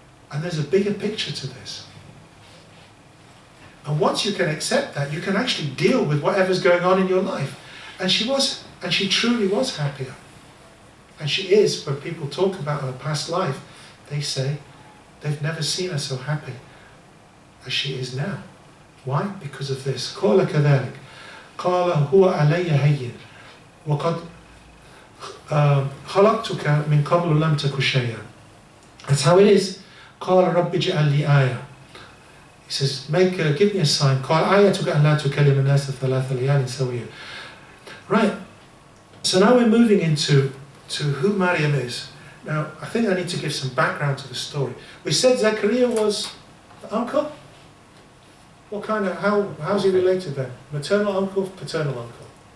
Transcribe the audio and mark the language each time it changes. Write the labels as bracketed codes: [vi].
[en] And there's a bigger picture to this. And once you can accept that, you can actually deal with whatever's going on in your life. And she truly was happier. And she is, when people talk about her past life, they say they've never seen her so happy as she is now. Why? Because of this. [ar] قال كذلك قال هو علي هين وقد خلقتك من قبل لم تك شيئا. [en] That's how it is. [ar] قال رب اجعل لي آية. [en] He says, give me a sign. [ar] قال آيتك أن لا تكلم الناس ثلاث ليال سويا. [en] Right. So now we're moving into who Maryam is. Now, I think I need to give some background to the story. We said Zechariah was the uncle. What kind of, how's he related then? Maternal uncle, paternal uncle?